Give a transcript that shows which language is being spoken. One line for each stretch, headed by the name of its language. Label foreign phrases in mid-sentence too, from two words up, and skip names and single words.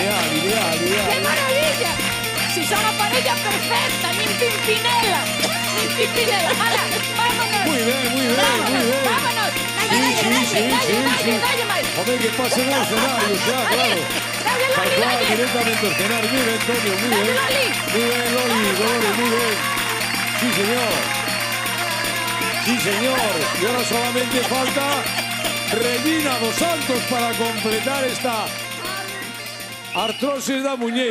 Spanish: Ideal. ¡Qué maravilla!
Galician: Si son a parella perfecta, nin Pimpinela.
Spanish: Hala, vámonos. Muy bien.
Galician: Vámonos. Dalle máis. Home, que pase no escenario xa, claro. Dalle, Tal Loli, cual, dalle. directamente ao escenario.
Spanish: Muy bien, Antonio, muy bien.
Galician: Dalle, Loli.
Spanish: Muy bien, Loli, muy bien. Sí, señor. Y ahora solamente falta Regina dos Santos para completar esta artrosis
Galician: da muñeira.